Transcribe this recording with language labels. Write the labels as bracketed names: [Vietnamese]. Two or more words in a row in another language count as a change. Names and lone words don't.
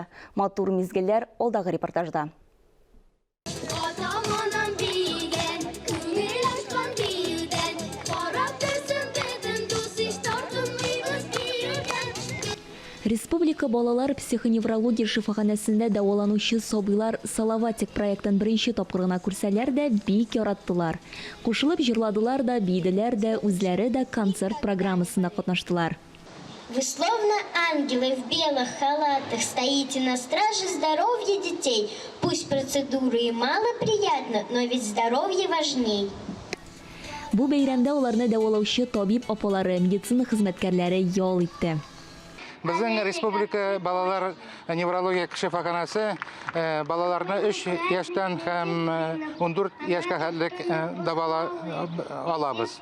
[Tatar] Матур мизгелләр алдагы репортажда. Республика балалар психоневрология шифаханәсендә дәваланучы сабыйлар Салаватик проектын беренче тапкырына күрсәләр дә бик яратты. Кушылып җырладылар да, биделәр дә, үзләре дә концерт программасында катнаштылар. [Russian] Вы словно ангелы в белых халатах стоите на страже здоровья детей. Пусть процедуры и мало приятно, но ведь здоровье важней. [Tatar] Бу бәйрәмдә уларны дәвалаучы табиб апалары, медицина хезмәткәрләре ял итте. Безнең республика балалар неврология шифаханәсе балаларны 3 яшьтән һәм 14 яшькә хәтлек дәвала алабыз.